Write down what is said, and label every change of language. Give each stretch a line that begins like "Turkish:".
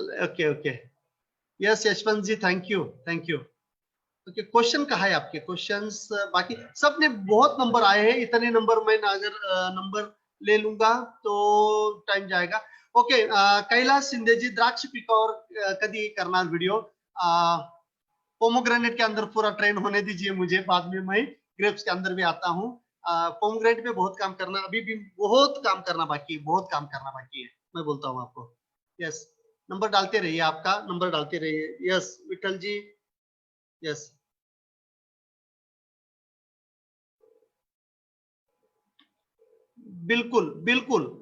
Hindi: Okay okay, yes Yashwant ji, thank you, thank you. Okay, question कहाँ है आपके? Questions बाकी सब ने बहुत नंबर आए हैं, इतने नंबर मैं अगर नंबर ले लूंगा तो टाइम जाएगा।
Marathi: ओके, कैलाश शिंदे जी, द्राक्ष पिकावर कधी करणार व्हिडिओ?
Hindi: पोमोग्रेनेट के अंदर पूरा ट्रेन होने दीजिए मुझे, बाद में मैं ग्रेप्स के अंदर भी आता हूँ। पोमोग्रेनेट पे बहुत काम करना, अभी भी बहुत काम करना बाकी है, बहुत काम करना बाकी है, मैं बोलता हूँ आपको। यस, नंबर डालते रहिए, आपका नंबर डालते रहिए। यस विठल जी, यस बिल्कुल बिल्कुल।